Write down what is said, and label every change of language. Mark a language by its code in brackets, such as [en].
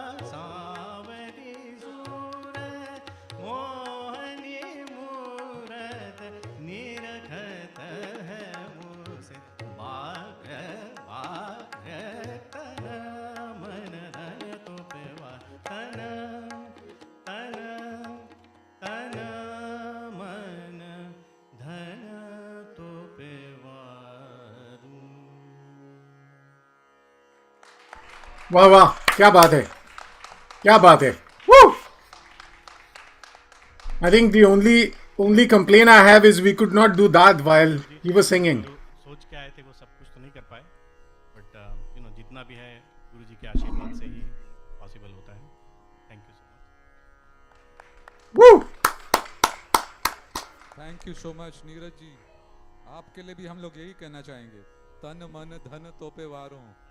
[hi] सावरी सूरत मोहनी मूरत निरखत है मुझसे बाग बाग तन मन धन तो पे वा तन तन तन मन धन तो पे वारू वाह वाह, क्या बात है, क्या बात है. Woo! [en] I think the only complaint I have is we could not do that while he was singing. [hi] जो सोच के आए थे वो सब कुछ तो नहीं कर पाए बट जितना भी है गुरु जी के आशीर्वाद से ही पॉसिबल होता है. [en] Thank you so much. Woo! Thank you so much Neeraj ji. [hi] आपके लिए भी हम लोग यही कहना चाहेंगे, तन मन धन तोपे वारों.